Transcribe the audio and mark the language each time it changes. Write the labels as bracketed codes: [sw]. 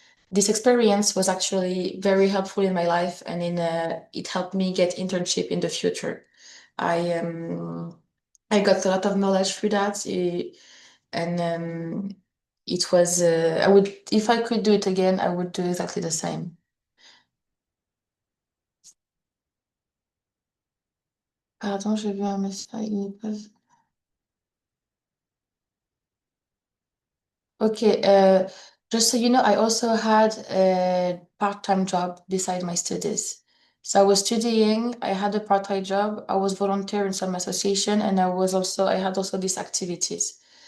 [en] This experience was actually very helpful in my life, and it helped me get internship in the future. I got a lot of knowledge through that, and it was I would if I could do it again, I would do exactly the same. [fr] Pardon, j'ai vu un message. [en] Okay, just so you know, I also had a part-time job beside my studies. So I was studying, I had a part-time job, I was volunteer in some association, and I had also these activities.